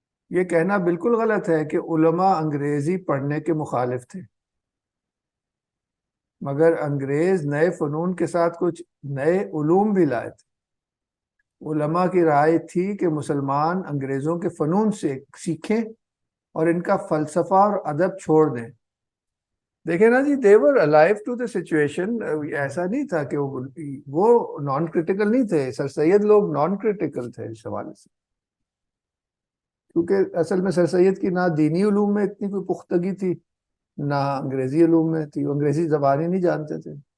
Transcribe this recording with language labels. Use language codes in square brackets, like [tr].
[ur] یہ کہنا بالکل غلط ہے کہ علماء انگریزی پڑھنے کے مخالف تھے، مگر انگریز نئے فنون کے ساتھ کچھ نئے علوم بھی لائے تھے. علماء کی رائے تھی کہ مسلمان انگریزوں کے فنون سے سیکھیں اور ان کا فلسفہ اور ادب چھوڑ دیں. دیکھیں نا جی، [en] they were alive to the situation. [ur] ایسا نہیں تھا کہ وہ نان کریٹیکل نہیں تھے. سر سید لوگ نان کریٹیکل تھے اس حوالے سے، کیونکہ اصل میں سر سید کی نہ دینی علوم میں اتنی کوئی پختگی تھی نہ انگریزی علوم میں تھی، وہ انگریزی زبان ہی نہیں جانتے تھے.